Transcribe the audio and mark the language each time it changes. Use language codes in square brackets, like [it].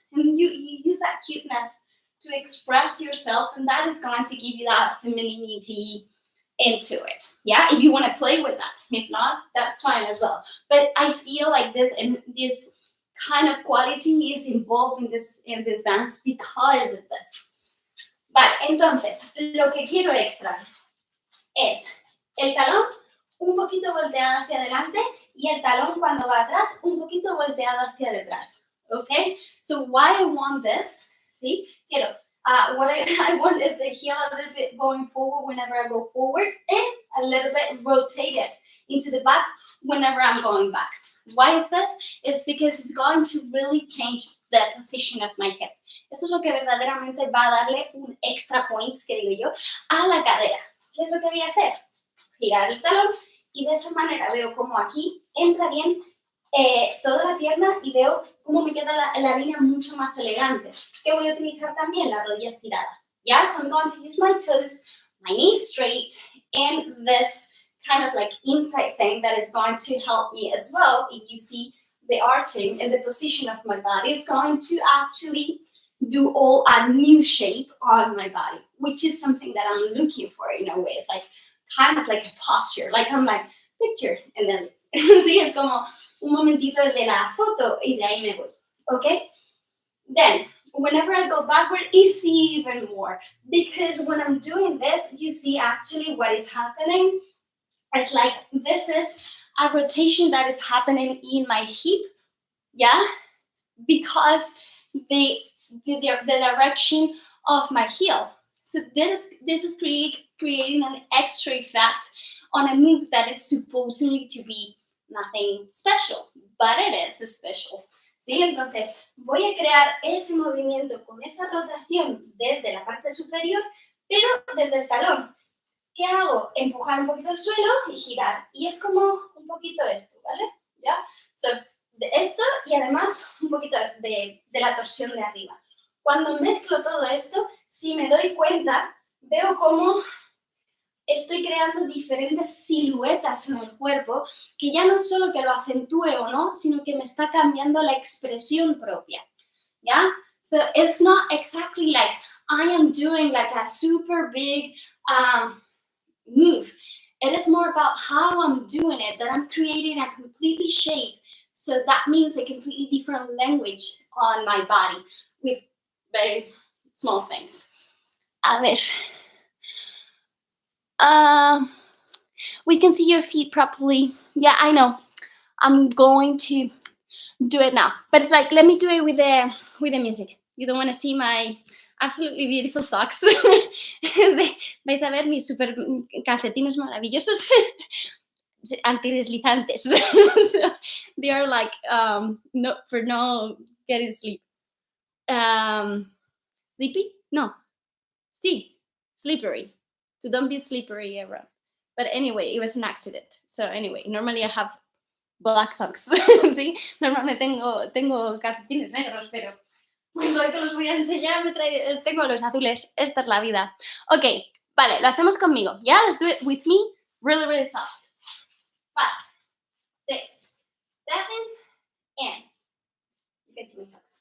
[en] And you use that cuteness to express yourself, and that is going to give you that femininity into it. Yeah, if you want to play with that. If not, that's fine as well. But I feel like this kind of quality is involved in this dance because of this. [es] Vale, entonces, lo que quiero extra es el talón un poquito volteado hacia adelante y el talón cuando va atrás un poquito volteado hacia detrás. [en] Okay? So why I want this, ¿sí? Quiero, what I want is the heel a little bit going forward whenever I go forward and a little bit rotated into the back whenever I'm going back. Why is this? It's because it's going to really change the position of my hip. [es] Esto es lo que verdaderamente va a darle un extra points, que digo yo, a la cadera. ¿Qué es lo que voy a hacer? Girar el talón y de esa manera veo como aquí entra bien toda la pierna y veo cómo me queda la línea mucho más elegante. ¿Qué voy a utilizar también? La rodilla estirada. [en] Yeah, so I'm going to use my toes, my knees straight, and this kind of like inside thing that is going to help me as well. If you see the arching and the position of my body is going to actually do all a new shape on my body, which is something that I'm looking for in a way. It's like kind of like a posture, like I'm like, picture, and then, [es] sí, es como un momentito de la foto y de ahí me voy, [en] okay? Then, whenever I go backward, it's even more, because when I'm doing this, you see actually what is happening. It's like this is a rotation that is happening in my hip, yeah, because the direction of my heel. So this is creating an extra effect on a move that is supposedly to be nothing special, but it is special. [es] ¿Sí? Entonces, voy a crear ese movimiento con esa rotación desde la parte superior, pero desde el talón. ¿Qué hago? Empujar un poquito el suelo y girar. Y es como un poquito esto, ¿vale? ¿Ya? So, de esto y además un poquito de la torsión de arriba. Cuando mezclo todo esto, si me doy cuenta, veo cómo estoy creando diferentes siluetas en el cuerpo que ya no solo que lo acentúe o no, sino que me está cambiando la expresión propia. ¿Ya? [en] So it's not exactly like I am doing like a super big move. It is more about how I'm doing it, that I'm creating a completely shape So that means a completely different language on my body with very small things. A ver. We can see your feet properly. Yeah, I know. I'm going to do it now. But it's like, let me do it with the music. You don't want to see my absolutely beautiful socks. [es] Vais a ver mis super calcetines maravillosos antideslizantes. [en] So they are like no for no getting sleep. Sleepy? No. See, slippery. So don't be slippery around. But anyway, it was an accident. So anyway, normally I have black socks. [es] Sí, normalmente tengo calcetines negros, pero pues hoy te los voy a enseñar. Tengo los azules. Esta es la vida. Ok, vale, lo hacemos conmigo. [en] Yeah, let's do it with me. Really, really soft. 5, 6, 7, and you can see my socks.